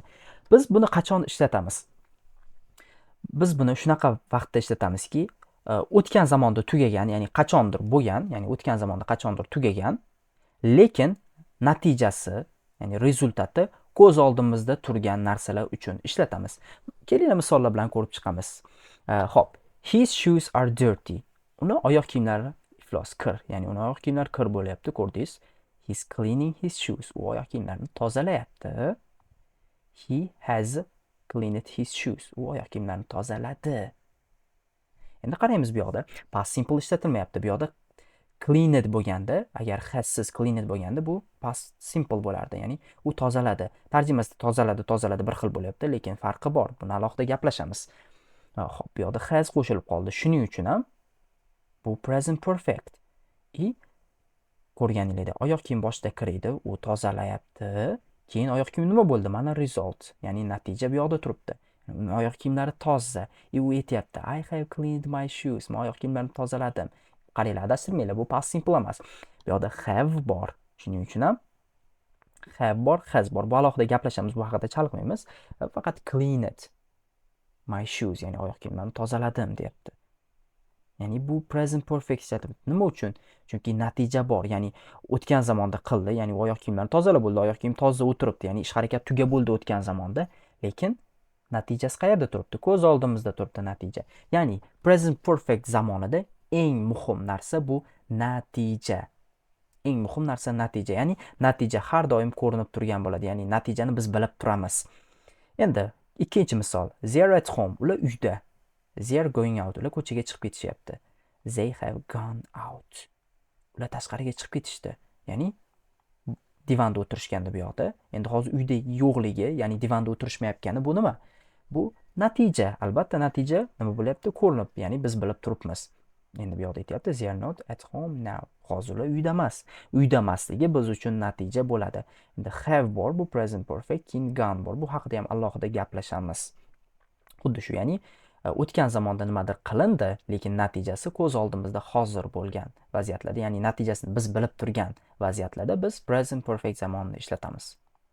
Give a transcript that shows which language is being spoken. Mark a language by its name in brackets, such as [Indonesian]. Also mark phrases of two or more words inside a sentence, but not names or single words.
[Uzbek] Biz buni qachon ishlatamiz? Biz buni shunaqa vaqtda ishlatamizki, o'tgan zamonda tugagan, ya'ni qachondir bo'lgan, ya'ni o'tgan zamonda qachondir tugagan, lekin natijasi, ya'ni rezultati ko'z oldimizda turgan narsalar uchun ishlatamiz. Kelinglar misollar bilan ko'rib chiqamiz. Xo'p, [English] his shoes are dirty. [Uzbek] Uni oyoq kiyimlari iflos, kir, ya'ni uni oyoq kiyimlari kir bo'lyapti, ko'rdingiz? [English] He's cleaning his shoes. [Uzbek] U oyoq kiyimlarini tozalayapti. [English] He has cleaned his shoes. [Uzbek] U oyoq kiyimlarini tozaladi. Endi qaraymiz bu yoqda. [English] Past simple [Uzbek] ishlatilmayapti. Bu yoqda cleaned bo'lganda, agar hassiz cleaned bo'lganda bu [English] past simple [Uzbek] bo'lardi. Ya'ni u tozaladi. Tarjimasida tozaladi bir xil bo'lyapti, lekin farqi bor. Buni alohida gaplashamiz. Xo'p, bu yoqda has qo'shilib qoldi. Shuning uchun ham bu [English] present perfect. [Uzbek] Ko'rganingizda oyoq kiyim boshida kir edi, u tozalayapti. Keyin oyoq kiyim nima bo'ldi? Mana result, ya'ni natija bu yoqda turibdi. Uni oyoq kiyimlari toza. U aytayapti, [English] I have cleaned my shoes. [Uzbek] Men oyoq kiyimlarimni tozaladim. Qaranglar, adashtirmanglar, bu [English] past simple [Uzbek] emas. Bu yoqda have bor. Shuning uchun ham have bor, has bor. Bu alohida gaplashamiz, bu haqida chalg'maymiz. [English] Faqat cleaned my shoes, [Uzbek] ya'ni oyoq kiyimlarimni tozaladim deyapti. Ya'ni bu [English] present perfect [Uzbek] ishlatiladi. Nima uchun? Chunki natija bor. Ya'ni o'tgan zamonda qildi, ya'ni oyoq kiyimlarni tozalab bo'ldi, oyoq kiyim toza o'tiribdi, ya'ni ish harakat tuga bo'ldi o'tgan zamonda, lekin natijasi qayerda turibdi? Ko'z oldimizda turibdi natija. Ya'ni [English] present perfect [Uzbek] zamonida eng muhim narsa bu natija. Eng muhim narsa natija. Ya'ni natija har doim ko'rinib turgan bo'ladi. Ya'ni natijani biz bilib turamiz. Endi ikkinchi misol. [English] They're at home. [Uzbek] Ular uyda. [English] They're going out. [Uzbek] Ular ko'chaga chiqib ketishyapti. [English] They have gone out. [Uzbek] Ular tashqariga chiqib ketishdi. Ya'ni divanda o'tirishganda bu yoqda. Endi hozir uyda yo'qligi, ya'ni divanda o'tirishmayotgani bu nima? Bu natija. Albatta natija nima bo'lyapti? Ko'rinib, ya'ni biz bilib turibmiz. Endi bu yoqda aytyapti, [English] they are not at home now. [Uzbek] Hozir ular uyda emas. Uyda emasligi biz uchun natija bo'ladi. Endi have bor, bu [English] present perfect, [Uzbek] keyin gone bor. Bu haqida ham alohida gaplashamiz. Xuddi shu, ya'ni o'tgan zamonda nimadir qilindi, lekin natijasi ko'z oldimizda hozir bo'lgan vaziyatlarda, ya'ni natijasini biz bilib turgan vaziyatlarda biz [English] present perfect [Uzbek] zamonni ishlatamiz.